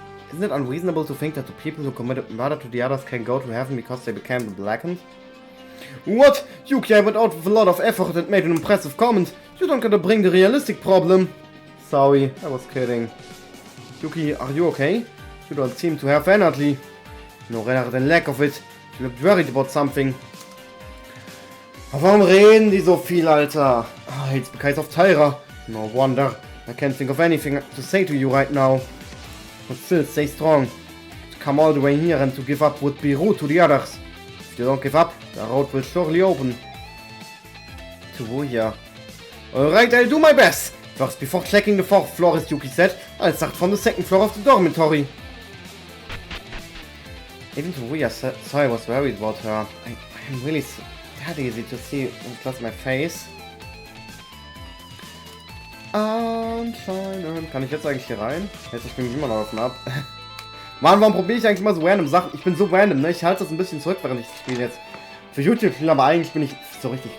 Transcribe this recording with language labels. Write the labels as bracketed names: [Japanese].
[English] Isn't it unreasonable to think that the people who committed murder to the others can go to heaven because they became the Blackened? What? Yuki, I went out with a lot of effort and made an impressive comment. You don't gotta bring the realistic problem. Sorry, I was kidding. Yuki, are you okay? You don't seem to have energy. No, rather than lack of it. You looked worried about something. [German] Warum reden die so viel, Alter? [English] It's because of Tyra. No wonder. I can't think of anything to say to you right now. But still, stay strong. To come all the way here and to give up would be rude to the others. If you don't give up, the road will surely open. Tsuruya. Alright, I'll do my best. First, before checking the 4th floor, as Yuki said, I'll start from the 2nd floor of the dormitory. Even Tsuruya saw I was worried about her. I'm really that easy to see across my face. [German] Anscheinend. Kann ich jetzt eigentlich hier rein? Jetzt ich bin immer noch offen ab. Mann, warum probiere ich eigentlich mal so random Sachen? Ich bin so random, ne? Ich halte das ein bisschen zurück, während ich das Spiel jetzt für YouTube spiele, aber eigentlich bin ich so richtig.